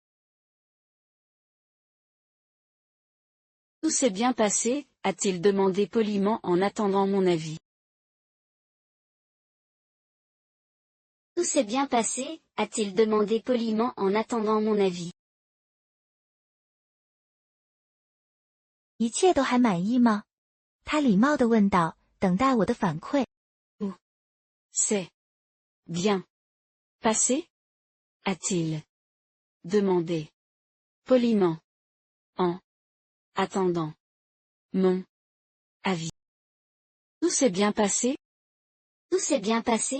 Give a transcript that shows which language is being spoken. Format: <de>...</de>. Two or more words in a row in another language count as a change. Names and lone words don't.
<fr>Tout s'est bien passé, a-t-il demandé poliment en attendant mon avis. Tout s'est bien passé, a-t-il demandé poliment en attendant mon avis.</fr> <zh>一切都还满意吗？他礼貌地问道，等待我的反馈。</zh> <fr>C'est bien passé? A-t-il demandé poliment en attendant mon avis. Tout s'est bien passé? Tout s'est bien passé?</fr>